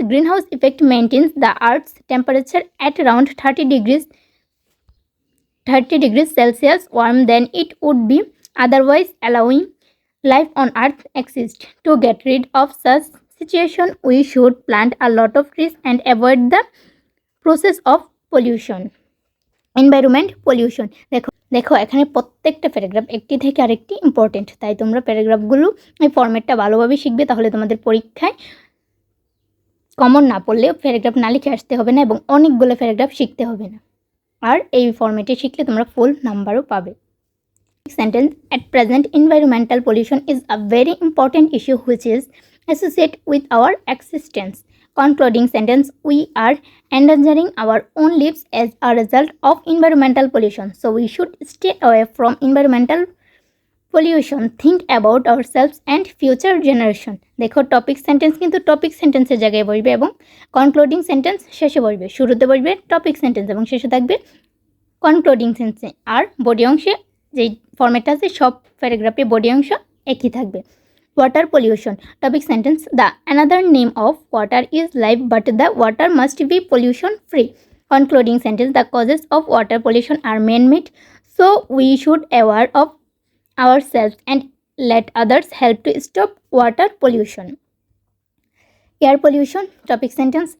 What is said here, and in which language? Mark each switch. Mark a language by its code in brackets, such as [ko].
[en] Greenhouse effect maintains the Earth's temperature at around 30 degrees Celsius warmer than it would be otherwise, allowing life on Earth exist. To get rid of such situation, we should plant a lot of trees and avoid the process of pollution. Environment pollution. [bn] দেখো এখানে প্রত্যেকটা paragraph একটি থেকে আরেকটি important, তাই তোমরা প্যারাগ্রাফগুলো এই ফরম্যাটটা ভালোভাবে শিখবে, তাহলে তোমাদের পরীক্ষায় কমন না পড়লেও প্যারাগ্রাফ না লিখে আসতে হবে না এবং অনেকগুলো প্যারাগ্রাফ শিখতে হবে না। আর এই ফরম্যাটে শিখলে তোমরা ফুল নাম্বারও পাবে। [en] Sentence. At present, environmental pollution is a very important issue which is associated with our existence. Concluding sentence. We are endangering our own lives as a result of environmental pollution, so we should stay away from environmental pollution. Think about ourselves and future generation. [bn] দেখো topic sentence কিন্তু topic সেন্টেন্সের জায়গায় বসবে এবং concluding sentence শেষে বসবে। শুরুতে বসবে টপিক সেন্টেন্স এবং শেষে থাকবে কনক্লুডিং সেন্টেন্স। আর বডি অংশে যেই ফরম্যাটটা আছে সব প্যারাগ্রাফে বডি অংশ একই থাকবে। [en] Water pollution. Topic sentence. The another name of water is life, but the water must be pollution free. Concluding sentence. The causes of water pollution are man-made, so we should aware of ourselves and let others help to stop water pollution. Air pollution. Topic sentence.